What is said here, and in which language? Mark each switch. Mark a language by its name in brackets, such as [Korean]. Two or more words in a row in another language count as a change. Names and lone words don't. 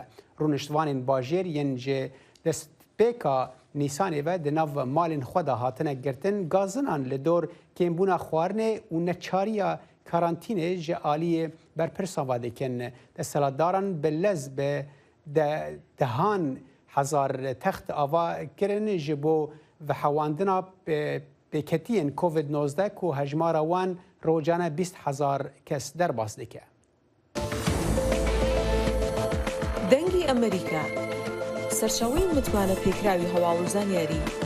[Kurdish] Rûniştvanên bajêr yên ji destpêka Nîsanê ve di nav malên xwe de hatine girtin gazinan li dor kêmbûna xwarinê û neçariya karantînê ji aliyê berpirsa vadikin. Desthilatdaran bi lez bi dehan hezar text ava kirin ji bo vehewandina pêketiyên Covid-19 ku hejmara wan rojane 20,000 kes derbas dike. [Central Kurdish] دەنگی ئەمریکا سەرچاوەی متمانە پێکراوی هەواڵ و زانیاری